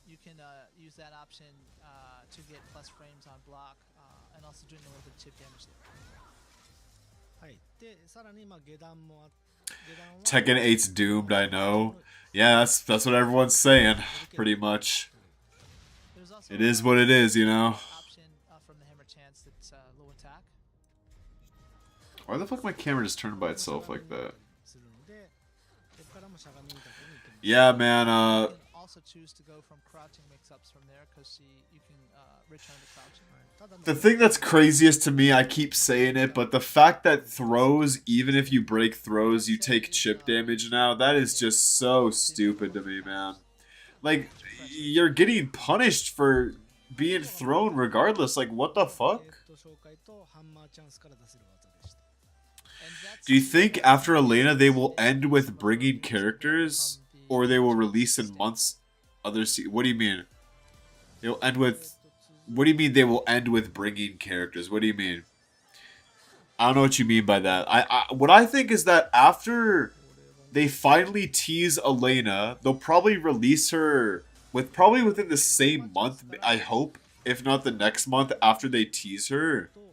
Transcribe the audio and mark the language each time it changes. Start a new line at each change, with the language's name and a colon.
English: You can use that option to get plus frames on block and also doing a little bit of chip damage there.
Japanese: はい。で、さらにまあ下段もあ下段は
English: Tekken 8's doomed, I know. Yeah, that's what everyone's saying, pretty much. There's also It is what it is, you know. option from the hammer chance that's low attack. Why the fuck my camera just turned by itself like that?
Japanese: するので、ここからもしゃがみみたくにいけます。
English: Yeah, man, You can also choose to go from crouching mix-ups from there because you can return to crouching.
Japanese: ただまあ
English: the thing that's craziest to me, I keep saying it, but the fact that throws, even if you break throws, you take chip damage now, that is just so stupid to me, man. Like, you're getting punished for being thrown regardless. Like, what the fuck?
Japanese: 紹介とハンマーチャンスから出せる技でした。
English: And that's Do you think after Elena they will end with bringing characters, or they will release in months? What do you mean? They'll end with. What do you mean they will end with bringing characters? What do you mean? I don't know what you mean by that. What I think is that after they finally tease Elena, they'll probably release her probably within the same month, I hope, if not the next month after they tease her.